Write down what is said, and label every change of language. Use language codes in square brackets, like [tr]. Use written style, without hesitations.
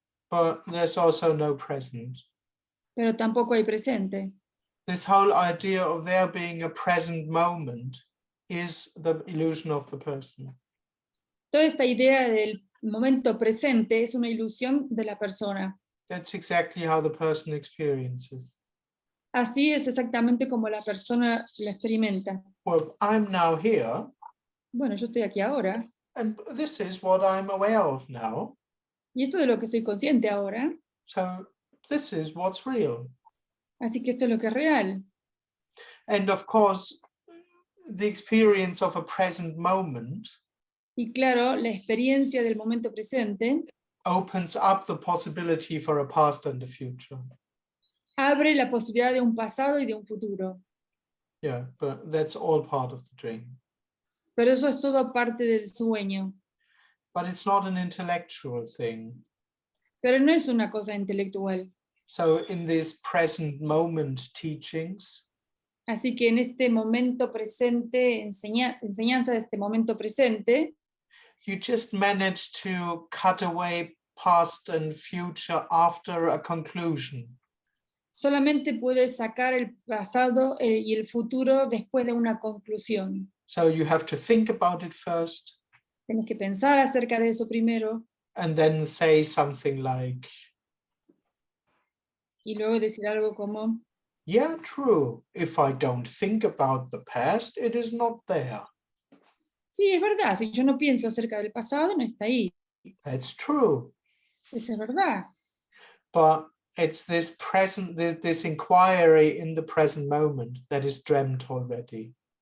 [en] But there's also no present. [es] Pero tampoco hay presente. [en] This whole idea of there being a present moment is the illusion of the person. [es] Toda esta idea del momento presente es una ilusión de la persona. [en] That's exactly how the person experiences. [es] Así es exactamente como la persona lo experimenta. [en] Well, I'm now here, [es] Bueno, yo estoy aquí ahora, [en] and this is what I'm aware of now. [es] y esto de lo que soy consciente ahora, [en] So this is what's real. [es] así que esto es lo que es real. [en] And of course, the experience of a present moment [es] Y claro, la experiencia del momento presente [en] opens up the possibility for a past and a future. [es] abre la posibilidad de un pasado y de un futuro. [en] Yeah, but that's all part of the dream. [es] Pero eso es todo parte del sueño. [en] But it's not an intellectual thing. [es] Pero no es una cosa intelectual. [en] So in these present moment teachings, [es] Así que en este momento presente, enseñanza de este momento presente, [en] you just manage to cut away past and future after a conclusion. [es] solamente puedes sacar el pasado y el futuro después de una conclusión. [en] So you have to think about it first [es] Tienes que pensar acerca de eso primero [en] and then say something like, [es] y luego decir algo como, [en] yeah, true. If I don't think about the past, it is not there. [es] sí, es verdad, si yo no pienso acerca del pasado, no está ahí. [en] That's true. [es] Eso es verdad. [en] But it's this present, this inquiry in the present moment that is dreamt already.